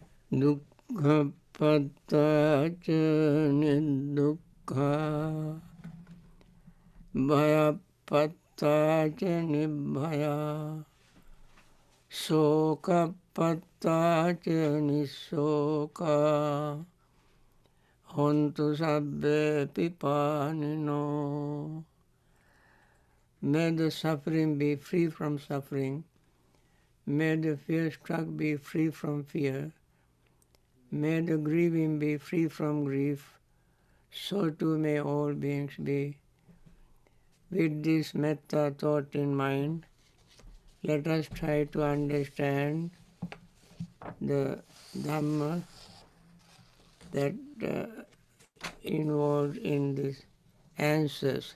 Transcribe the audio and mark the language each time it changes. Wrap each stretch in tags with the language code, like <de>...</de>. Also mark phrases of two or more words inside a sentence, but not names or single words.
<pi>dukkhapatta ca niddukkha bhayapatta ca nibbhaya sokapatta ca nissoka hontu sabbe pipanino.</pi> <en>May the suffering be free from suffering. May the fear-struck be free from fear. May the grieving be free from grief. So too may all beings be. With this metta thought in mind, let us try to understand the Dhamma that involved in these answers.</en>